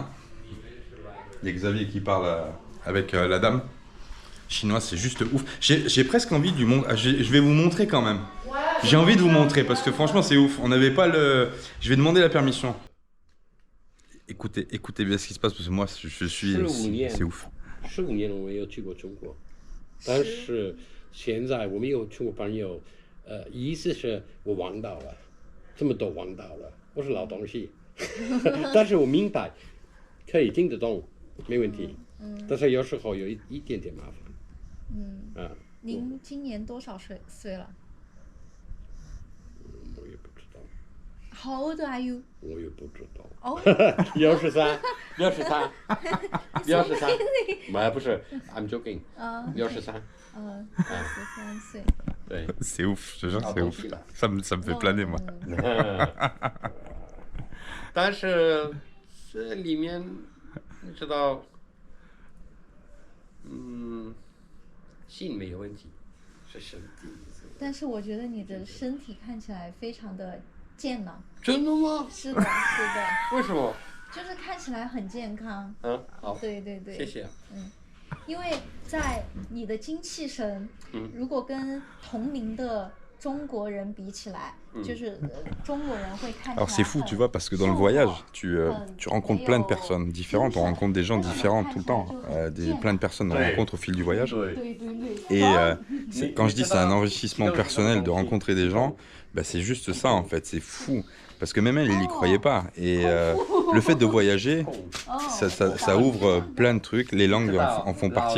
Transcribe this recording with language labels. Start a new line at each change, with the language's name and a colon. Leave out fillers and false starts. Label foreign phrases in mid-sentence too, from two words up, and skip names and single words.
French: Il y a Xavier qui parle avec la dame. Chinoise, c'est juste ouf. J'ai presque envie de lui montrer. Je vais vous montrer quand même. Ouais, j'ai envie de vous montrer parce que franchement, c'est ouf. On n'avait pas le... Je vais demander la permission. Écoutez bien ce qui se passe parce que moi, je suis... C'est ouf.
Chinese: 15 年我没有去过中国，但是现在我们有中国朋友，意思是我忘到了，这么多忘到了，我是老东西，但是我明白，可以听得懂，没问题，但是有时候有一点点麻烦。您今年多少岁了？我也不知道。
English: How old are you？
Chinese: 我也不知道。哦 63，不是 ，
English: I'm joking。
Chinese: 63。 13 岁。对。
French: C'est ouf, je te jure, c'est ouf. Ça me fait planer, moi.
Chinese: 但是这里面你知道， 心没有问题，是身体。但是我觉得你的身体看起来非常的健朗。真的吗？是的，是的，为什么？就是看起来很健康。嗯，好，对对对。谢谢。因为在你的精气神，如果跟同龄的中国人比起来，就是中国人会看起来
French: Alors c'est fou, tu vois, parce que dans le voyage, tu rencontres plein de personnes différentes, on rencontre des gens différents tout le temps, plein de personnes on rencontre au fil du voyage. Et quand je dis c'est un enrichissement personnel de rencontrer des gens, bah, c'est juste ça en fait, c'est fou. Parce que même elle n'y croyait pas. Et le fait de voyager, ça ouvre plein de trucs, les langues en font partie.